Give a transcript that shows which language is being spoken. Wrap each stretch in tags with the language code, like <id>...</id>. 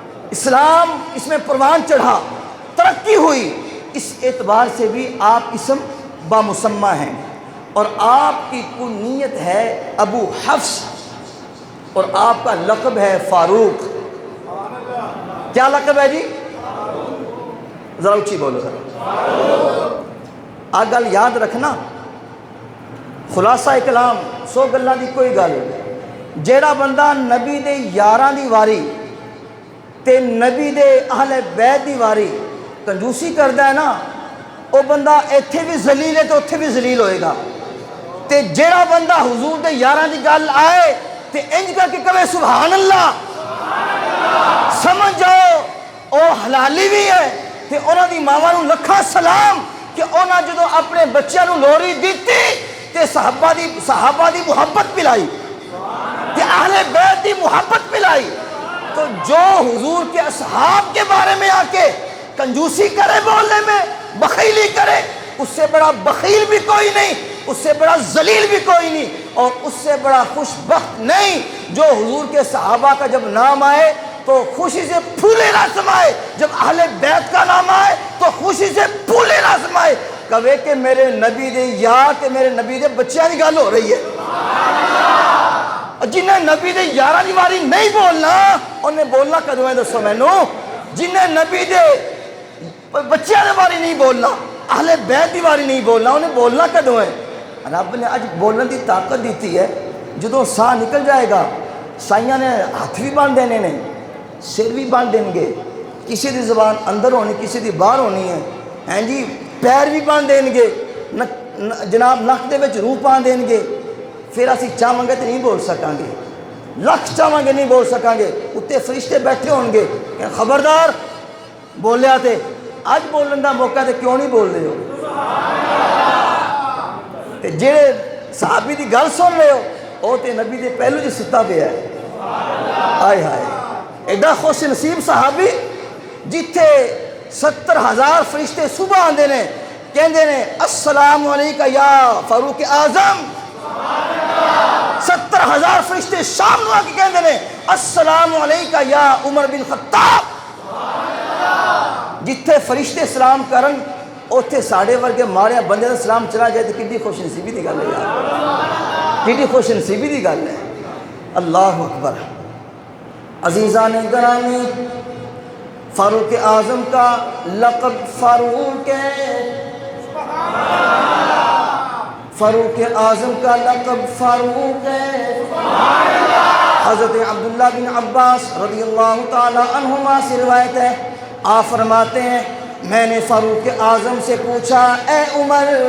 <ur>اسلام اس میں پروان چڑھا، ترقی ہوئی، اس اعتبار سے بھی آپ اسم بامسمہ ہیں. اور آپ کی کنیت ہے ابو حفص، اور آپ کا لقب ہے فاروق. کیا لقب ہے جی؟ ذرا اچھی بولو ذرا.</ur> <pa>گل یاد رکھنا، خلاصہ کلام 100 گلاں دی کوئی گل. جیڑا بندہ نبی دے یاراں دی واری تے نبی دے اہل بیت دی واری کنجوسی کردا ہے نا، وہ بندہ ایتھے بھی ذلیل ہے تو اتھے بھی ذلیل ہوئے گا. تے جیڑا بندہ حضور دے یاراں دی گل آئے تے انج کر کے کہے سبحان اللہ، سمجھ جاؤ او حلالی بھی ہے تے انہاں دی ماواں نوں لکھاں سلام کہ انہاں جدوں اپنے بچیاں نوں لوری دتی تے صحابہ دی محبت پلائی تے اہل بیت دی محبت پلائی.</pa> <ur>تو جو حضور کے اصحاب کے بارے میں آ کے کنجوسی کرے، بولنے میں بخیلی کرے، اس سے بڑا بخیل بھی کوئی نہیں، اس سے بڑا ذلیل بھی کوئی نہیں، اور اس سے بڑا خوش بخت نہیں جو حضور کے صحابہ کا جب نام آئے تو خوشی سے پھولے نہ سمائے، جب اہل بیت کا نام آئے تو خوشی سے پھولے نہ سمائے، کہے کہ</ur> <pa>میرے نبی دے یار تے میرے نبی دے بچیاں دی گل ہو رہی ہے. جنہیں نبی دے یاراں دی واری نہیں بولنا انہیں بولنا کدوں ہے؟ دسو مینوں. جنہیں نبی دے بچیاں دی واری نہیں بولنا، اہل بیت دی واری نہیں بولنا، انہیں بولنا کدوں ہے؟ رب نے اج بولنے دی طاقت دیتی ہے. جدوں ساہ نکل جائے گا، سائیاں نے ہاتھ بھی باندھ دینے نے، سر بھی باندھ دیں گے، کسی دی زبان اندر ہونی کسی دی باہر ہونی ہے، ہیں جی، پیر بھی باندھ دیں گے، جناب نک دے وچ روح پا دیں گے. پھر اسی چاہواں گے تو نہیں بول سکاں گے، لکھ چاہواں گے نہیں بول سکاں گے. اتنے فرشتے بیٹھے ہون گے کہ خبردار بولیا تے اج بولن دا موقع تے کیوں نہیں بول رہے ہو؟ تے جڑے صحابی دی گل سن رہے ہو او تے نبی دے پہلو جی ستا پیا ہے. آئے ہائے ایڈا خوش نصیب صحابی جتھے 70,000 فرشتے صبح آندے نے کہندے نے السلام علیکہ یا فاروق اعظم. 70,000 فرشتے شام نو آ کے کہندے نے السلام علیکہ یا عمر بن خطاب. جتھے فرشتے سلام کرن اوتھے ساڑے ورگے ماڑے بندے دا سلام چلا جائے تو کتنی خوش نصیبی دی گل ہے یار, کتنی خوش نصیبی دی گل ہے.</pa> <ar>اللہ اکبر.</ar> <ur>عزیزان گرامی, فاروق اعظم کا لقب فاروق ہے, فاروق اعظم کا لقب فاروق ہے. حضرت عبداللہ بن عباس رضی اللہ تعالی عنہما سے روایت ہے, آپ فرماتے ہیں میں نے فاروق اعظم سے پوچھا اے عمر</ur>